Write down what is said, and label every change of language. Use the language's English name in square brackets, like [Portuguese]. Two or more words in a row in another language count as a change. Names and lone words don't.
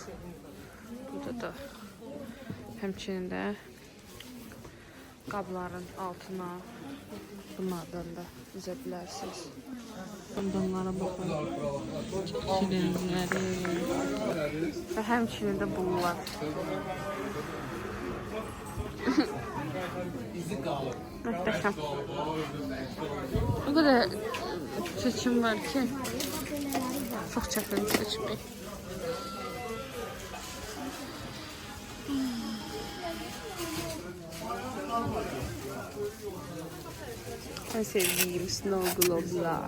[Azerbaijani] Burada da həmçinin də qabların altına bunlardan da düzə bilərsiniz. Bunlara baxın. Şirinləri və həmçinin də bunlar. [Turkish] Muhteşem. O kadar seçim var ki çok [Azerbaijani] çətin seçmək. [Turkish] En sevdiğim Snow Globe'lar.